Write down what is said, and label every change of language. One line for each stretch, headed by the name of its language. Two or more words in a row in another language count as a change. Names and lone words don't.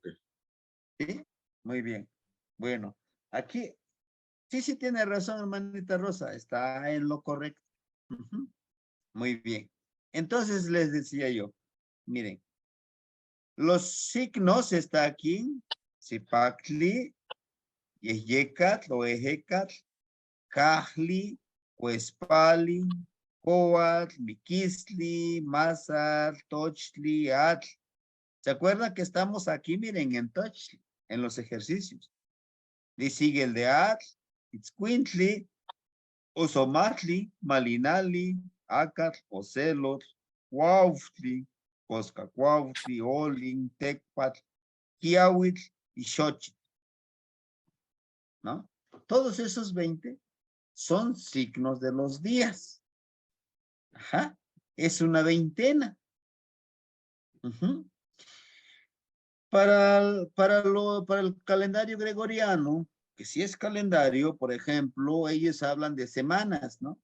Spanish: ¿Sí? Muy bien. Bueno, aquí sí tiene razón, hermanita Rosa. Está en lo correcto. Muy bien. Entonces les decía yo, miren, los signos está aquí, Zipactli, Yeyecatl o Ejecatl, Cajli, Cuespali, Coatl, Miquisli, Mazar, Tochtli, Atl. ¿Se acuerdan que estamos aquí? Miren, en Tochtli, en los ejercicios. Y sigue el de Atl, Itzcuintli, Osomatli, Malinali, Acatl, Ocelot, Cuauhtli, Coscacuautli, Olin, Tecpatl, Quiahuitl y Xochitl. ¿No? Todos esos 20 son signos de los días. Ajá. Es una veintena. Ujú. Para el calendario gregoriano, que si es calendario, por ejemplo, ellos hablan de semanas, ¿no?